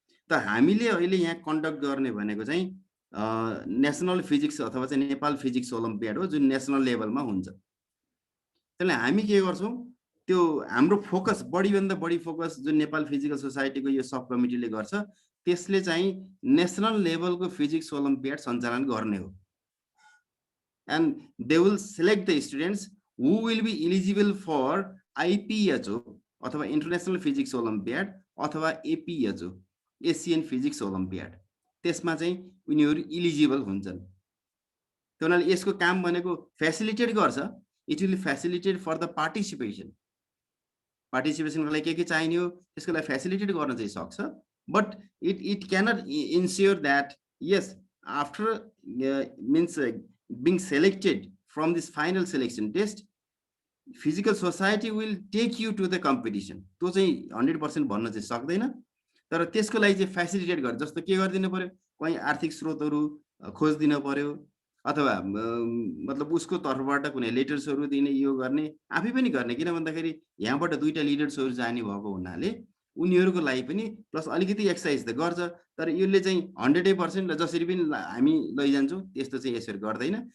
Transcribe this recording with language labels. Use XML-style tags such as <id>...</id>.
<ne>त हामीले अहिले यहाँ कन्डक्ट गर्ने भनेको चाहिँ नेसनल फिजिक्स अथवा चाहिँ नेपाल फिजिक्स ओलम्पियाड हो, जुन नेसनल लेभलमा हुन्छ। त्यसले हामी के गर्छौँ, त्यो हाम्रो फोकस बढीभन्दा बढी फोकस जुन नेपाल फिजिकल सोसाइटीको यो सब कमिटीले गर्छ, त्यसले चाहिँ नेसनल लेभलको फिजिक्स ओलम्पियाड सञ्चालन गर्ने हो।</ne> <en>And they will select the students who will be eligible for IPHO अथवा International Physics Olympiad अथवा APHO Asian Physics Olympiad,</en> <ne>त्यसमा चाहिँ उनीहरू इलिजिबल हुन्छन्। त्यसैले यसको काम भनेको फेसिलिटेट गर्छ,</ne> <en>it will facilitate for the</en> <ne>पार्टिसिपेसनलाई के चाहिने हो त्यसको लागि फेसिलिटेट गर्न चाहिँ सक्छ।</ne> <en>but it cannot ensure that yes, after means being selected from this final selection test, physical society will take you to the competition.</en> <ne>त्यो चाहिँ 100% भन्न चाहिँ सक्दैन, तर त्यसको लागि चाहिँ फेसिलिटेट गर्छ। जस्तो के गरिदिनु पर्यो, कहीं आर्थिक स्रोतहरू खोजिदिनु पर्यो, अथवा मतलब उसको तर्फबाट कुनै लेटर्सहरू दिने, यो गर्ने, आफै पनि गर्ने। किन भन्दाखेरि यहाँबाट दुईटा लिडर्सहरू जाने भएको हुनाले उनीहरूको लागि पनि प्लस अलिकति एक्सर्साइज त गर्छ, तर यसले चाहिँ 100% जसरी पनि हामी लैजान्छौँ त्यस्तो चाहिँ यसरी गर्दैन।</ne>